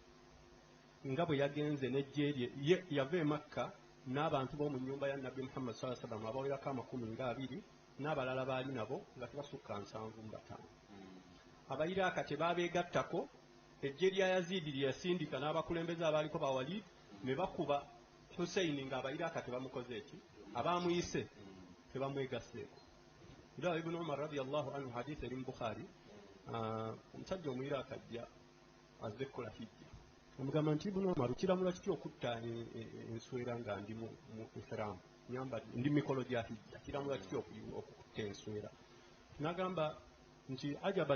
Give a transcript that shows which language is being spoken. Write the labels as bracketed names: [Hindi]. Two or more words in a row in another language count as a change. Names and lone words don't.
[Ganda] nga bwe yagenze n'ejje lye yava e Makka n'abantu b'omu nnyumba ya Nabbi Muhammad [Arabic] صلى الله عليه وسلم [Ganda] abawerako 20 n'abalala baali nabo nga tebasukka 75 Abayiraaka tebaabeegattako ejje lya Yazidi lye yasindika n'abakulembeze abaaliko ba Walid ne bakuba Hussein ng'Abayiraaka tebamukoze eki abaamuyise tebamwegaseeko. Era Ibn Umar [Arabic] رضي الله عنه [Ganda] hadith eri mu Bukhari omusajja Omuyiraaka ajja azze kukola hijja amugamba nti Ibn Umar kiramula kitya okutta enswera nga ndi mu ihram ndi mikolo gya hijja kiramula kitya okutta enswera n'agamba nti ajaban